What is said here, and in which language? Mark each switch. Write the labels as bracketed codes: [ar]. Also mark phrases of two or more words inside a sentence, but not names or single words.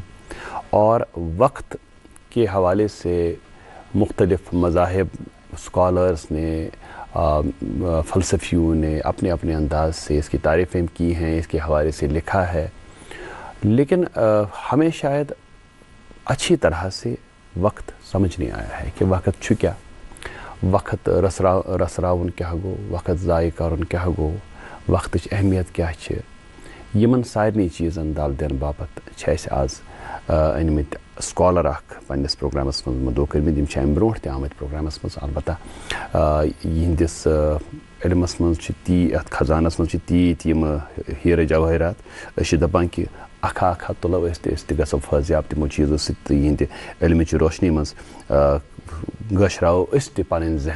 [ur] اور وقت کے حوالے سے مختلف مذاہب، اسکالرس نے، فلسفیوں نے اپنے اپنے انداز سے اس کی تعریفیں کی ہیں، اس کے حوالے سے لکھا ہے. لیکن ہمیں شاید اچھی طرح سے وقت سمجھ نہیں آیا ہے کہ [ks] وقت چھو کیا، وقت رسراون کیا گو، وقت ضائع کرن کیا گو، وقتچ اہمیت کیا چھ. یمن سارنی چیزن دال دین باپت چھ اس آز انمت سکالر اخ پنس پروگرامس من مدعو کرمت. یم چھ ام برونٹ تہ آمت پروگرامس من، البتہ یہندس علمس من ات خزانس من تیت یم ہیرٕ جوہرات اس دپان کہ اکھا اکھا تلو اس تہ گژھو فٲضیاب تمو چیزو سۭتۍ تہٕ یہندِ علمچ روشنی من گٲشراو اس تہ پنٕنۍ ذہن.